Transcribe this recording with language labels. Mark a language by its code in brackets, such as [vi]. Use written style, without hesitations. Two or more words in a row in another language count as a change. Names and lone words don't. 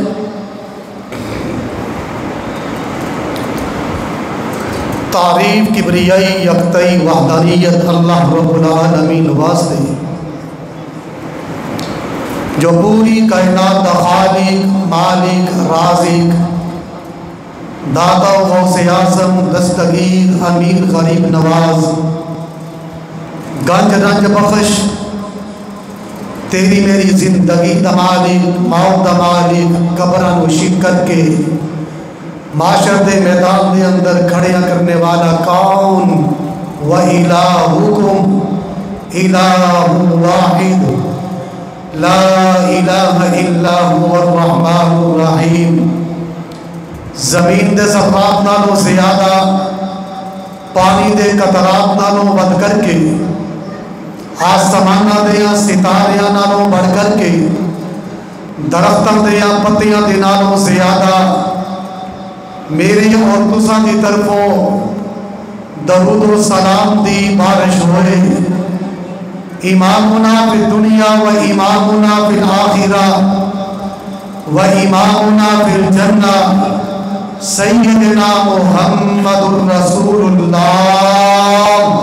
[pa] تعریف کبریائی یکتائی وحدانیت اللہ رب العالمین واسطے جو پوری کائنات دا خالق مالک رازق دادا و غوث اعظم دستگیر امیر غریب نواز گنج رنج بخش تیری میری زندگی دا مالک موت دا مالک قبران و شکر کے معاشر دے میدان دے اندر کھڑیاں کرنے والا کون [ar] وَإِلَٰهُكُمْ إِلَٰهٌ وَاحِدٌ لَا إِلَٰهَ إِلَّا هُوَ الرَّحْمَٰنُ الرَّحِيمُ [pa] زمین دے ذرات نالوں زیادہ پانی دے قطرات نالوں بڑھ کر کے آسمانہ دیاں ستاریاں نالوں بڑھ کر کے درختاں دیاں پتیاں دے نالوں زیادہ میری اور تساں دی طرفوں درود و سلام دی بارش ہوئے [ar] امامنا فی الدنیا و امامنا فی الآخرہ و امامنا فی الجنہ سیدنا محمد الرسول اللہ